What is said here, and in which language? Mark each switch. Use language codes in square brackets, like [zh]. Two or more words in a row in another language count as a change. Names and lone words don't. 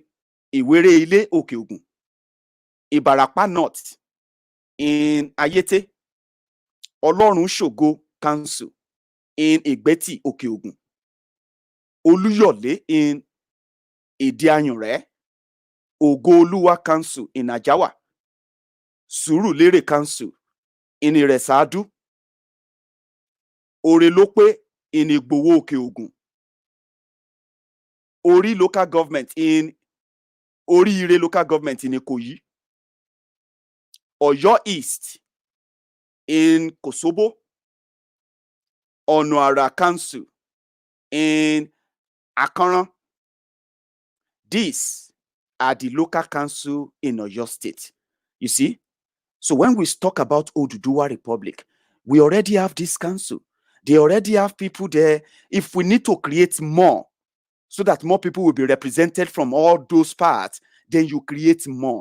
[en] Iwereile Okeogun, Ibarapa North in Ayete, Olorun Shogo Council in Igbeti Okeogun, Oluyole in Idianyore, Ogoluwa Council in Ajawa, Surulere Council in Iresadu, Orelope in Igbowo Okeogun, Ori local government in Oriire local government in Ikoyi, Oyo East in Kosobo, Onuara Council in Akaran. These are the local council in Oyo State. You see? So when we talk about Oduduwa Republic, we already have this council. They already have people there. If we need to create more, so that more people will be represented from all those parts, then you create more.